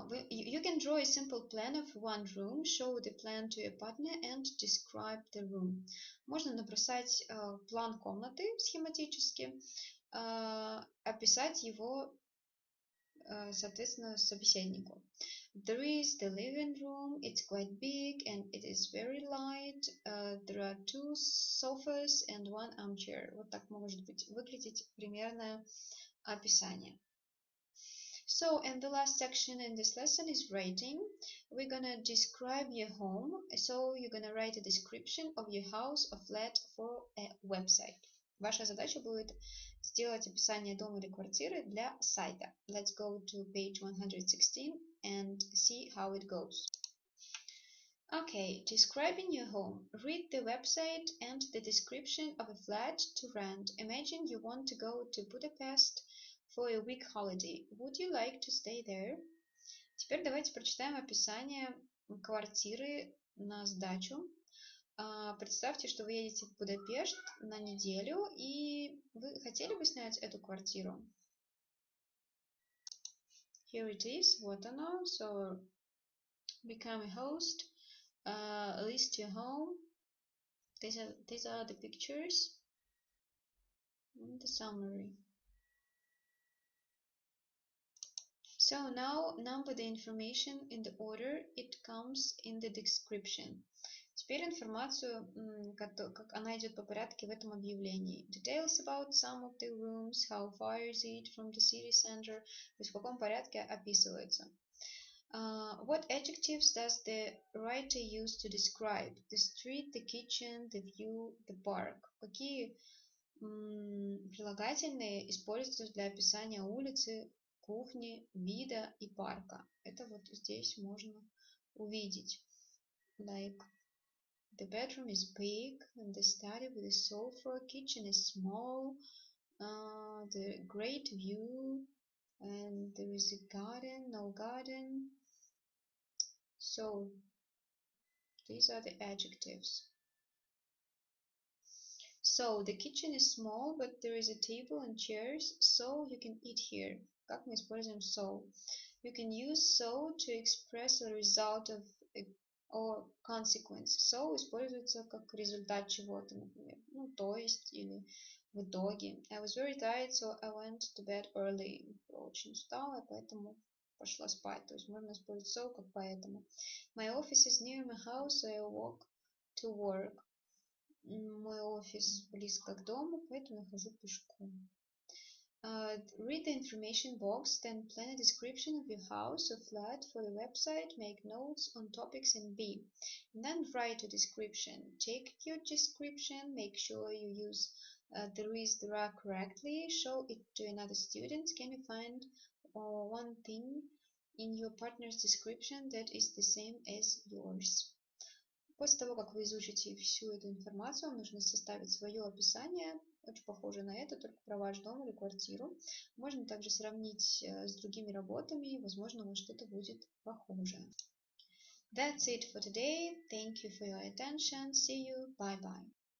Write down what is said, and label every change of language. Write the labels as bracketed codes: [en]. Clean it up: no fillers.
[en] You can draw a simple plan of one room, show the plan to your partner and describe the room. [ru] Можно набросать план комнаты схематически, описать его, соответственно, собеседнику. [en] There is the living room, it's quite big and it is very light. There are 2 sofas and 1 armchair. [ru] Вот так может выглядеть примерное описание. [en] So, and the last section in this lesson is rating. We're gonna describe your home. So, you're gonna write a description of your house or flat for a website. Ваша задача будет сделать описание дома или квартиры для сайта. Let's go to page 116 and see how it goes. Okay, describing your home. Read the website and the description of a flat to rent. Imagine you want to go to Budapest for a week holiday. Would you like to stay there? [ru] Теперь давайте прочитаем описание квартиры на сдачу. Представьте, что вы едете в Будапешт на неделю, и вы хотели бы снять эту квартиру? [en] Here it is, [ru] вот оно. [en] So, become a host, list your home. These are the pictures and the summary. So now number the information in the order it comes in the description. [ru] Теперь информацию, как она идет по порядку в этом объявлении. [en] Details about some of the rooms, how far is it from the city center, [ru] то есть в каком порядке описывается. [en] What adjectives does the writer use to describe the street, the kitchen, the view, the park? [ru] Какие прилагательные используются для описания улицы, кухни, вида и парка? Это вот здесь можно увидеть. [en] Like the bedroom is big, and the study with a sofa, kitchen is small, the great view, and there is a garden, no garden. So these are the adjectives. So the kitchen is small, but there is a table and chairs, so you can eat here. [ru] Как мы используем so? [en] You can use so to express a result of or consequence. [ru] So используется как результат чего-то, например. Ну, то есть, или в итоге. [en] I was very tired, so I went to bed early. [ru] Очень устала, поэтому пошла спать. То есть можно использовать so как поэтому. [en] My office is near my house, so I walk to work. [ru] Мой офис близко к дому, поэтому я хожу пешком. [en] Read the information box, then plan a description of your house or flat for the website, make notes on topics in B, and then write a description. Check your description, make sure you use there is, there are correctly, show it to another student. Can you find one thing in your partner's description that is the same as yours? [ru] После того, как вы изучите всю эту информацию, вам нужно составить свое описание, очень похоже на это, только про ваш дом или квартиру. Можно также сравнить с другими работами, и, возможно, у вас что-то будет похожее. [en] That's it for today. Thank you for your attention. See you. Bye-bye.